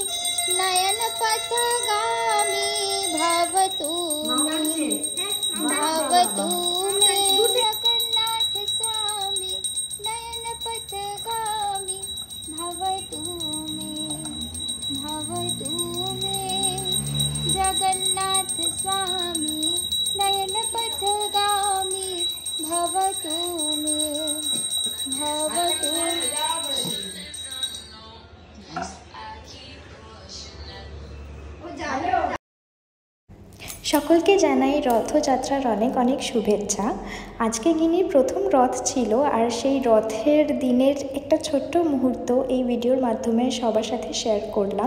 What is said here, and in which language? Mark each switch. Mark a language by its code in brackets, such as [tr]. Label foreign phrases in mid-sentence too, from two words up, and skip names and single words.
[sa] नयन पथगामी भवतु मे जगन्नाथ स्वामी। नयन पथगामी भवतु मे जगन्नाथ स्वामी। नयन पथगामी भवतु मे। [bn] সকলকে জানাই রথযাত্রার অনেক অনেক শুভেচ্ছা। আজকে গিনির প্রথম রথ ছিল, আর সেই রথের দিনের একটা ছোট্ট মুহূর্ত এই ভিডিওর মাধ্যমে সবার সাথে শেয়ার করলাম।